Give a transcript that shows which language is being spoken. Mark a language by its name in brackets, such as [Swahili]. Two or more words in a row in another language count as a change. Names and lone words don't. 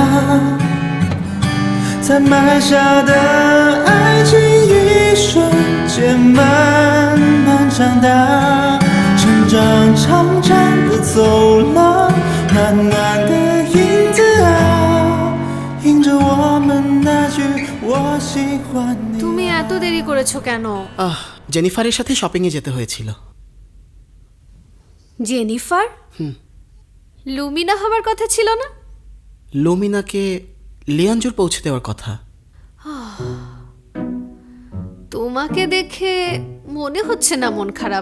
[Chinese] 才埋下的爱情，一瞬间慢慢长大。成长长长的走廊，暖暖的影子啊，映着我们那句我喜欢你。 [Bangla] তুমি এত দেরি করেছো কেন? জেনিফারের সাথে শপিং এ যেতে হয়েছিল। জেনিফার? লুমিনা হবার কথা ছিল না? লুমিনাকে লিয়ানজুর পৌঁছে দেওয়ার কথা। তোমাকে দেখে মনে হচ্ছে না মন খারাপ।